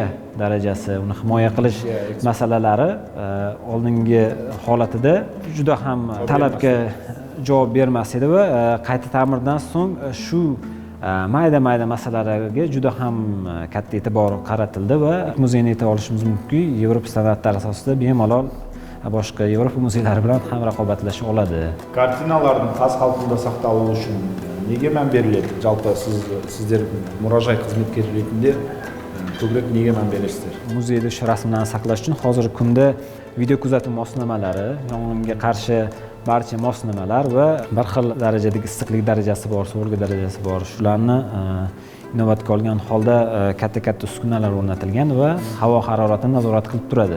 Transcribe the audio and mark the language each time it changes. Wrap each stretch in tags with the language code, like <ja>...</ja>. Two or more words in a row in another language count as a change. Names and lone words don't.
<uz>darajasi, uni himoya qilish masalalari oldingi holatida juda ham talabga javob bermas edi va qayta ta'mirdan so'ng shu mayda masalalarga juda ham katta e'tibor qaratildi va muzeyni ayta olishimiz mumkinki, Yevropa standartlari asosida bemalol boshqa Yevropa muzeylari bilan ham raqobatlasha oladi.</uz> <kk>Kартиналардың қаз қалпында сақталуы үшін неге мән беріледі? Жалпы сіздер мұражай қызметкері ретінде</kk> <uz>ko'proq nega</uz> <kk>мән бересіздер?</kk> <uz>Muzeyda shu rasmlarni saqlash uchun hozirgi kunda video kuzatuv moslamalari, yong'inga qarshi barcha moslamalar va bir xil darajadagi issiqlik darajasi bor, sovuqlik darajasi bor. Shularni inobatga olgan holda katta uskunalar o'rnatilgan va havo haroratini nazorat qilib turadi.</uz>